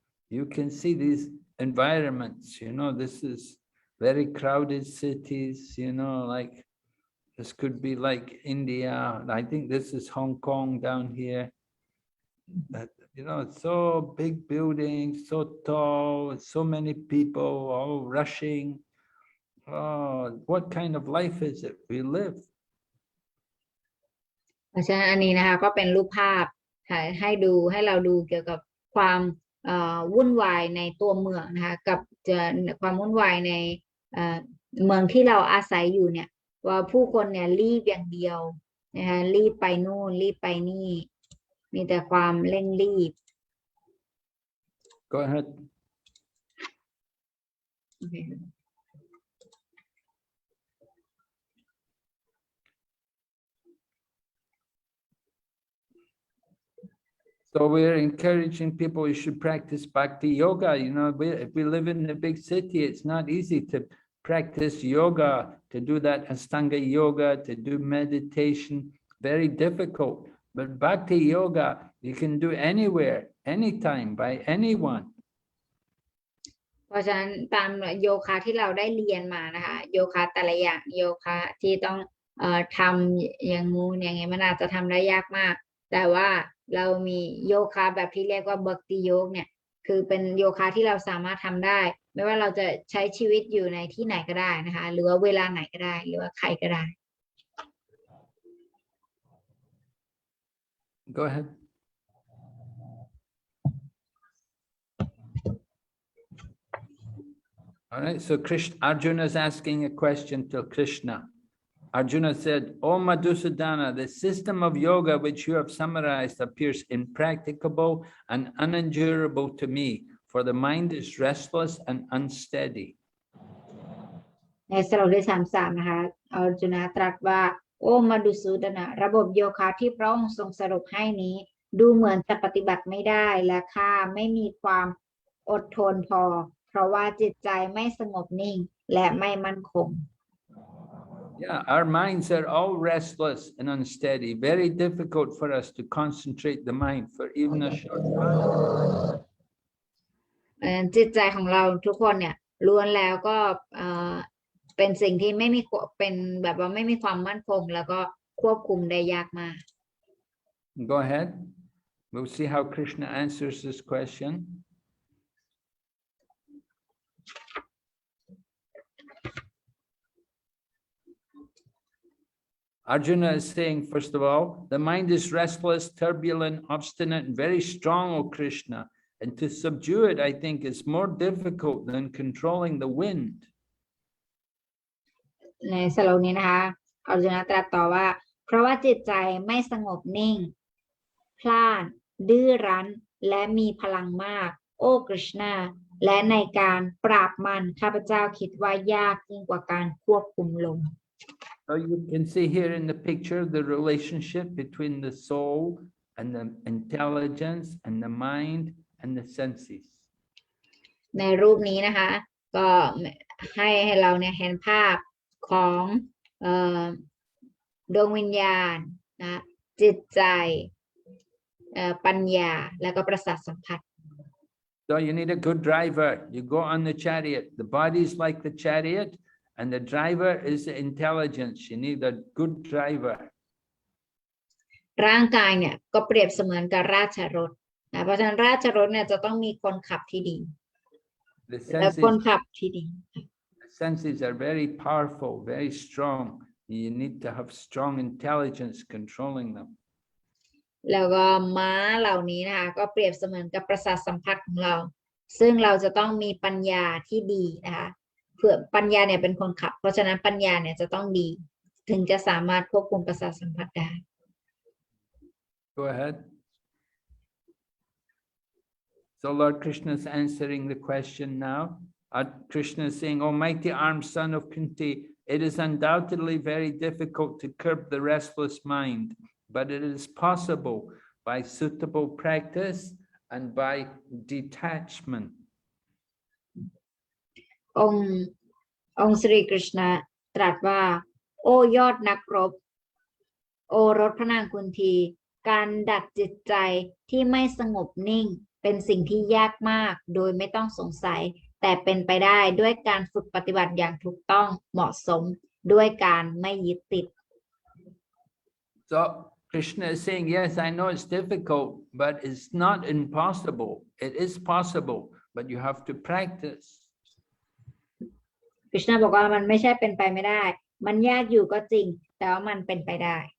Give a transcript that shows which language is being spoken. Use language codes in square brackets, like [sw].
[en] You can see these environments, this is very crowded cities, like this could be like India. I think this is Hong Kong down here. That, it's so big buildings, so tall, so many people all rushing. Oh, what kind of life is it we live? [th] เพราะฉะนั้นอันนี้นะคะก็เป็นรูปภาพให้เราดูเกี่ยวกับความวุ่นวายในตัวเมืองนะคะกับความวุ่นวายในเมืองที่เราอาศัยอยู่เนี่ยว่าผู้คนเนี่ยรีบอย่างเดียวนะคะรีบไปนู่นรีบไปนี่มีแต่ความเร่งรีบ [en] Go ahead. Okay. So we're encouraging people, you should practice bhakti yoga. If we live in a big city, it's not easy to practice yoga, to do that Astanga yoga, to do meditation, very difficult. But bhakti yoga, you can do anywhere, anytime, by anyone. [th] เพราะฉะนั้นตามโยคะที่เราได้เรียนมานะคะโยคะแต่ละอย่างโยคะที่ต้องทำอย่างงูอย่างเงี้ยมันอาจจะทำได้ยากมากแต่ว่า เรามีโยคะแบบที่เรียกว่าบักติโยกเนี่ยคือเป็นโยคะที่เราสามารถทำได้ไม่ว่าเราจะใช้ชีวิตอยู่ในที่ไหนก็ได้นะคะหรือว่าเวลาไหนก็ได้หรือว่าใครก็ได้ [en] Go ahead. All right, so Arjuna is asking a question to Krishna. Arjuna said, "O Madhusudana, the system of yoga which you have summarized appears impracticable and unendurable to me, for the mind is restless and unsteady." [th] ในสโลกที่33นะคะอร์จุนตรัสว่าโอ้มาดุสูดนะระบบโยคะที่พระองค์ทรงสรุปให้นี้ดูเหมือนจะปฏิบัติไม่ได้และข้าไม่มีความอดทนพอเพราะว่าจิตใจไม่สงบนิ่งและไม่มั่นคง [en] Yeah, our minds are all restless and unsteady. Very difficult for us to concentrate the mind for even a short time. [th] จิตใจของเราทุกคนเนี่ยล้วนแล้วก็เป็นสิ่งที่ไม่มีเป็นแบบว่าไม่มีความมั่นคงแล้วก็ควบคุมได้ยากมาก [en] Go ahead. We'll see how Krishna answers this question. Arjuna is saying, first of all, the mind is restless, turbulent, obstinate, and very strong, O Krishna. And to subdue it, I think, is more difficult than controlling the wind. [th] ในสโลกนี้นะคะอร์จุนตรัสต่อว่าเพราะว่าจิตใจไม่สงบนิ่งพล่านดื้อรั้นและมีพลังมากโอ้กฤษณาและในการปราบมันข้าพเจ้าคิดว่ายากยิ่งกว่าการควบคุมลม [en] So you can see here in the picture the relationship between the soul and the intelligence and the mind and the senses. [th] ในรูปนี้นะคะก็ให้เราเนี่ยเห็นภาพของดวงวิญญาณนะจิตใจปัญญาแล้วก็ประสาทสัมผัส [en] So you need a good driver. You go on the chariot. The body is like the chariot and the driver is the intelligence. You need a good driver. [th] ร่างกายเนี่ยก็เปรียบเสมือนกับราชรถนะเพราะฉะนั้นราชรถเนี่ยจะต้องมีคนขับที่ดี และคนขับที่ดี [en] The senses are very powerful, very strong. You need to have strong intelligence controlling them. [th] แล้วก็ม้าเหล่านี้นะคะก็เปรียบเสมือนกับประสาทสัมผัสของเรา ซึ่งเราจะต้องมีปัญญาที่ดีนะคะเพื่อปัญญาเนี่ยเป็นคนขับเพราะฉะนั้นปัญญาเนี่ยจะต้องดีถึงจะสามารถควบคุมประสาทสัมผัสได้ [en] Go ahead. So Lord Krishna is answering the question now. Krishna is saying, "Almighty armed son of Kunti, it is undoubtedly very difficult to curb the restless mind, but it is possible by suitable practice and by detachment." [th] องค์สรีกฤษณะตรัสว่าโอ้ยอดนักรบโอรสพระนางกุนทีการดัดจิตใจที่ไม่สงบนิ่งเป็นสิ่งที่ยากมากโดยไม่ต้องสงสัยแต่เป็นไปได้ด้วยการฝึกปฏิบัติอย่างถูกต้องเหมาะสมด้วยการไม่ยึดติด [en] So Krishna is saying, yes, I know it's difficult, but it's not impossible. It is possible, but you have to practice. [th] กฤษณะบอกว่ามันไม่ใช่เป็นไปไม่ได้มันยากอยู่ก็จริงแต่ว่ามันเป็นไปได้